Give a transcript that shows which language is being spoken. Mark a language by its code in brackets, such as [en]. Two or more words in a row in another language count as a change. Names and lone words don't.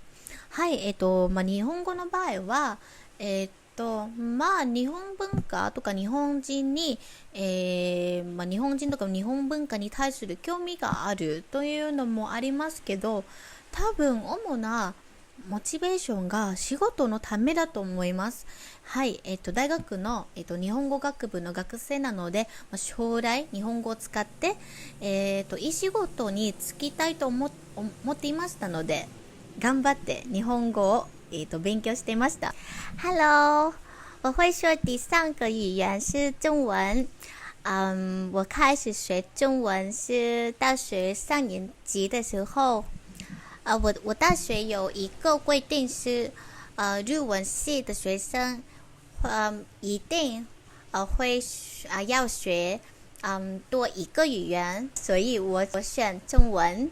[ja] はい、まあ、日本語の場合は、まあ、日本文化とか日本人に、まあ、日本人とか日本文化に対する興味があるというのもありますけど、多分主なモチベーションが仕事のためだと思います。はい、大学の、日本語学部の学生なので、まあ、将来日本語を使って、いい仕事に就きたいと思っていましたので、頑張って日本語を勉強していました。Hello， [zh] 我会说第三个语言是中文。我开始学中文是大学3年级的时候。我大学有一个规定是，日文系的学生，一定会要学多一个语言，所以我选中文。